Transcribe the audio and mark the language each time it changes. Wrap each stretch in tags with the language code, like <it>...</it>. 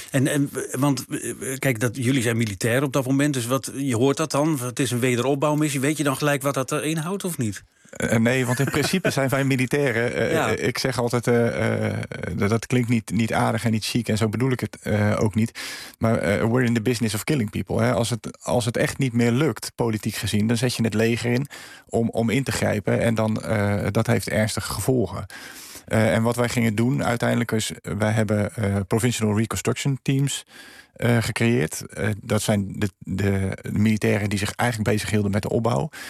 <nl>En want kijk, dat jullie zijn militair op dat moment. Dus wat je hoort dat dan? Het is een wederopbouwmissie. Weet je dan gelijk wat dat inhoudt of niet? Nee, want in principe zijn wij militairen. Ik zeg altijd, dat klinkt niet aardig en niet chic. En zo bedoel ik het ook niet.</nl> <en>Maar we're in the business of killing people. Hè.</en> <nl>Als het echt niet meer lukt, politiek gezien, dan zet je het leger in om in te grijpen. En dan dat heeft ernstige gevolgen. En wat wij gingen doen uiteindelijk is, wij hebben Provincial Reconstruction Teams gecreëerd. Dat zijn de militairen die zich eigenlijk bezighielden met de opbouw.</nl>